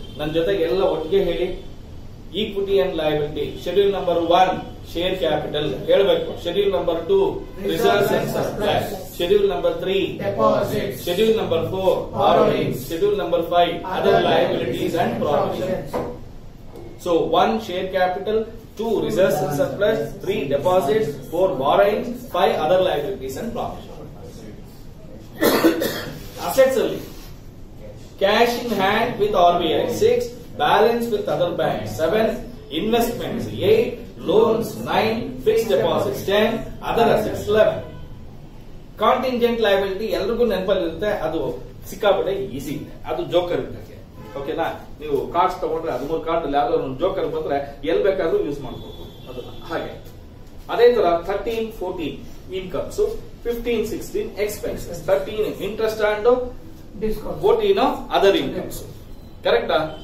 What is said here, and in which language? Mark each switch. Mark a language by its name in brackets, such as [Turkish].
[Kannada] ನನ್ನ ಜೊತೆಗೆ ಎಲ್ಲ ಒಟ್ಟಿಗೆ ಹೇಳಿ. [English] Equity and liability, schedule number 1 share capital ಹೇಳಬೇಕು. Schedule number 2 reserves and surplus. Schedule number 3 deposits. Schedule number 4 borrowings. Schedule number 5 other liabilities and provisions. So 1 share capital, 2 reserves and surplus, 3 deposits, 4 borrowings, 5 other liabilities and provisions. Assets only. Cash in hand with RBI 6, balance with other banks 7, investments 8, loans 9, fixed deposits 10, other assets 11. [Kannada] Contingent liability ಎಲ್ರಿಗೂ ನೆನಪಲ್ಲಿ ಇರುತ್ತೆ, ಅದು ಸಿಕ್ಕಾಪಟ್ಟೆ easy ಇದೆ, ಅದು joker ಇದ್ದಂಗೆ. ಓಕೆನಾ? ನೀವು ಕಾರ್ಡ್ಸ್ ತಗೊಂಡ್ರೆ 13 ಕಾರ್ಡ್ ಅಲ್ಲಿ ಯಾವ್ದಾದ್ರು ಒಂದು ಜೋಕರ್ ಬಂದ್ರೆ ಎಲ್ಲಿ ಬೇಕಾದ್ರೂ ಯೂಸ್ ಮಾಡಬಹುದು ಅದನ್ನ. ಹಾಗೆ ಅದೇ ತರ [English] 13, 14 incomes, 15, 16 expenses, 13 interest and 14 other incomes. ಕರೆಕ್ಟಾ?